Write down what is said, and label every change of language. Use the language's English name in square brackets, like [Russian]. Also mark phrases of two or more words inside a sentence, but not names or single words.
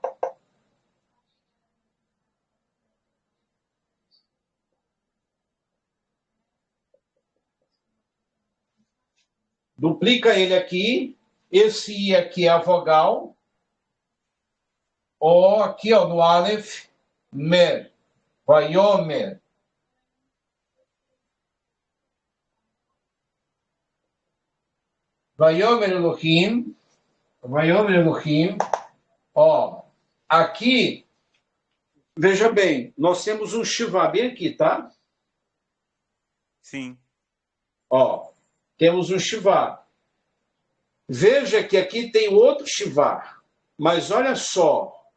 [Portuguese] Duplica ele aqui. Esse I aqui é a vogal. O aqui, ó, no Aleph. [Hebrew] מר. ויאמר. ויאמר אלוהים. ויאמר אלוהים. [Portuguese] Ó, aqui, veja bem, nós temos um Shivá bem aqui, tá? Sim. Ó, temos um Shivá. Veja que aqui tem outro Shivá. Mas olha só.